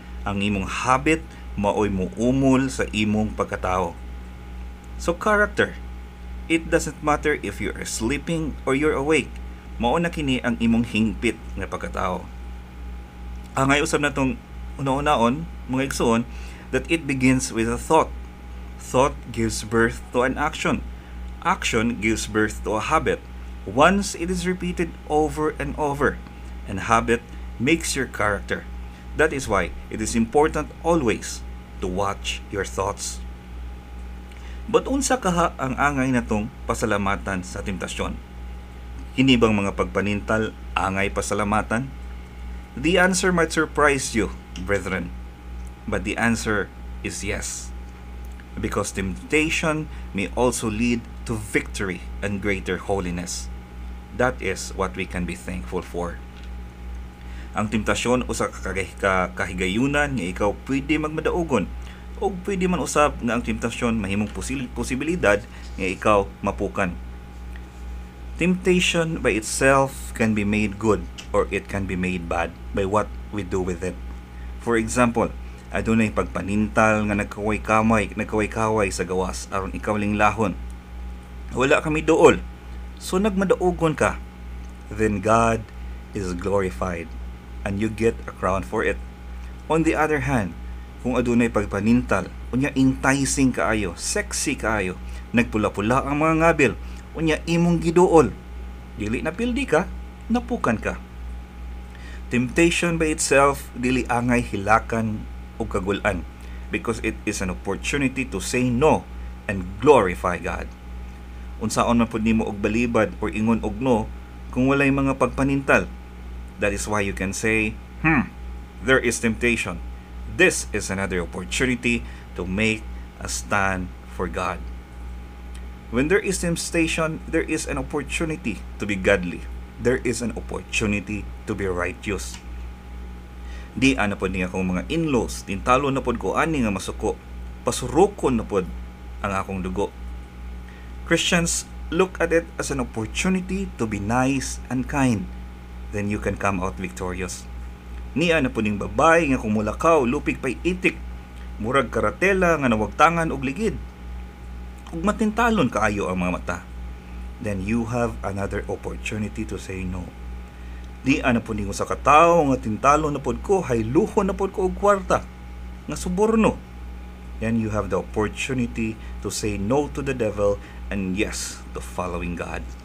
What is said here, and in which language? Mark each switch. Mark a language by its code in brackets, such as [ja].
[ceb] Ang imong habit maoy muumol sa imong pagkatao. [en] So character, it doesn't matter if you are sleeping or you're awake. [ceb] Mao na kini ang imong hingpit nga pagkatao. Angay usab natong una-unaon, mga igsoon, [en] that it begins with a thought. Thought gives birth to an action. Action gives birth to a habit. Once it is repeated over and over, and habit makes your character. That is why it is important always to watch your thoughts. [ceb] But unsa kaha ang angay natong pasalamatan sa temptasyon? Kini bang mga pagpanintal angay pasalamatan? [en] The answer might surprise you, brethren. But the answer is yes. Because temptation may also lead to victory and greater holiness. That is what we can be thankful for. [ceb] Ang temptasyon usa ka kahigayunan nga ikaw pwede magmadaugon o pwede man usab nga ang temptasyon mahimong posibilidad nga ikaw mapukan. [en] Temptation by itself can be made good or it can be made bad by what we do with it. For example, [ceb] adunay pagpanintal nga nagkaway-kaway sa gawas aron ikaw linglahon. Wala kami duol, so nagmadaugon ka. [en] Then God is glorified and you get a crown for it. On the other hand, [ceb] kung adunay pagpanintal, unya enticing kaayo, sexy kaayo, nagpula-pula ang mga ngabil, unya imong giduol, dili napildi ka, napukan ka. [en] Temptation by itself [ceb] dili angay hilakan o kagulan [en] because it is an opportunity to say no and glorify God. [ceb] Unsaon man pud nimo og balibad or ingon og no kung walay mga pagpanintal. [en] That is why you can say, there is temptation. This is another opportunity to make a stand for God. When there is temptation, there is an opportunity to be godly. There is an opportunity to be righteous. [ceb] Di ana pod ni akong mga in-laws, tintalo na pod ko ani nga masuko, pasurukon na pod ang akong dugo. [en] Christians look at it as an opportunity to be nice and kind. Then you can come out victorious. [ceb] Niya na po ning babay nga kung mulakaw, lupig pa'y itik, murag karatela nga nawagtangan og ligid. Ug matintalon kaayo ang mga mata. [en] Then you have another opportunity to say no. [ceb] Di ana po ningo sa katawo nga tintalon na pod ko, hayluhon na pod ko og kwarta, nga suborno. [en] Then you have the opportunity to say no to the devil and yes to following God.